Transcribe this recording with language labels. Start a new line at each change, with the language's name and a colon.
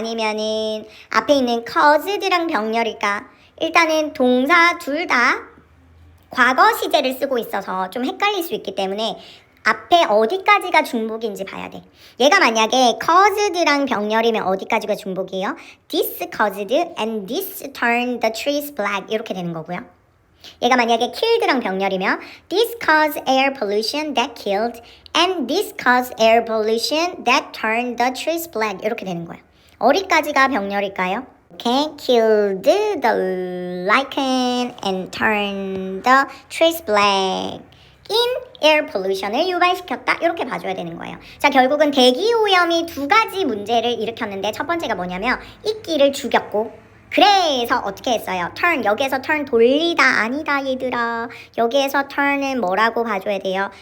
Korean: 아니면은 앞에 있는 caused랑 병렬일까? 일단은 동사 둘 다 과거 시제를 쓰고 있어서 좀 헷갈릴 수 있기 때문에 앞에 어디까지가 중복인지 봐야 돼. 얘가 만약에 caused랑 병렬이면 어디까지가 중복이에요?
English: This caused and this turned the trees black
Korean: 이렇게 되는 거고요. 얘가 만약에 killed랑 병렬이면
English: this caused air pollution that killed and this caused air pollution that turned the trees black
Korean: 이렇게 되는 거예요. 어디까지가 병렬일까요?
English: Okay, killed the lichen and turned the trees black. in air pollution
Korean: 을 유발시켰다 이렇게 봐줘야 되는 거예요. 자, 결국은 대기오염이 두 가지 문제를 일으켰는데 첫 번째가 뭐냐면 이끼를 죽였고, 그래서 어떻게 했어요? turn, 여기에서 turn 돌리다 아니다 얘들아. 여기에서 turn은 뭐라고 봐줘야 돼요?